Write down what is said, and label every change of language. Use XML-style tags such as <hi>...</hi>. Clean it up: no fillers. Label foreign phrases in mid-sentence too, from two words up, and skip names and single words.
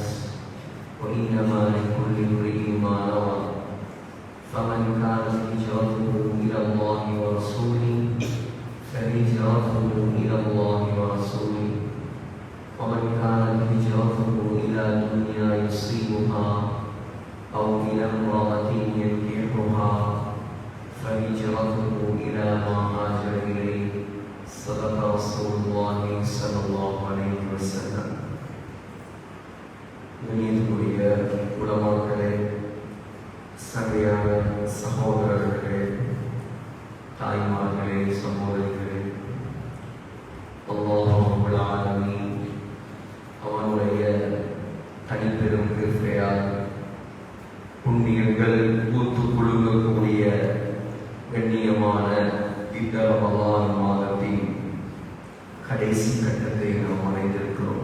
<ar>وإنما لكل امرئ ما نوى فمن كانت هجرته إلى الله ورسوله فهجرته إلى الله ورسوله ومن كانت هجرته إلى دنيا يصيبها أو إلى امرأة ينكحها فهجرته إلى ما هاجر إليه. صدق رسول الله صلى الله عليه وسلم.</ar> <ta>கண்ணியத்துக்குரிய உலமாக்களே, சங்கையான சகோதரர்களே, தாய்மார்களே, சகோதரிகளே, அல்லாஹ்</ta> <ar>رب العالمين</ar> <ta>அவனுடைய தனிப்பெரும் கிருபையால் புண்ணியங்கள் பூத்து குலுங்கக்கூடிய கண்ணியமான இந்த ரமலான் மாதத்தின் கடைசி கட்டத்தை நாம் அடைந்திருக்கிறோம்.</ta>